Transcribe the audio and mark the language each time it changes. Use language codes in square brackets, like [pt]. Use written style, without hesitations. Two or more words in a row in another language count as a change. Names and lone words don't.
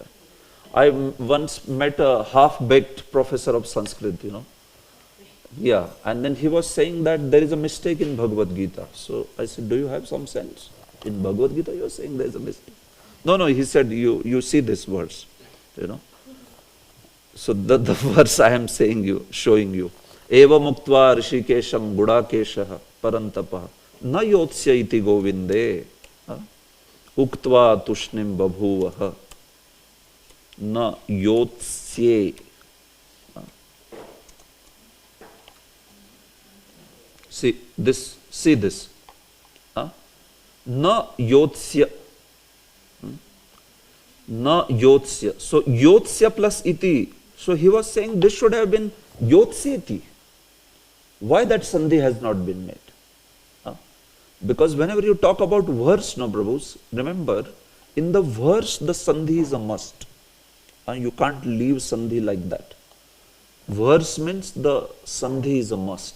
[en] I once met a half-baked professor of Sanskrit, Yeah, and then he was saying that there is a mistake in Bhagavad Gita. So I said, do you have some sense? In Bhagavad Gita you are saying there is a mistake. No, he said, you see this verse, So the verse I am showing you. [sa] Eva muktva rishikesham gudakeshaha parantapah na yotsya iti govinde uktva tushnim babhuvaha na yotsye. [en] See this. [sa] Na yotsya. Na yotsya. [en] So yotsya plus iti. So he was saying this should have been yotsyeti. Why that sandhi has not been made? Because whenever you talk about verse, Prabhus, remember, in the verse the sandhi is a must. You can't leave sandhi like that. Verse means the sandhi is a must.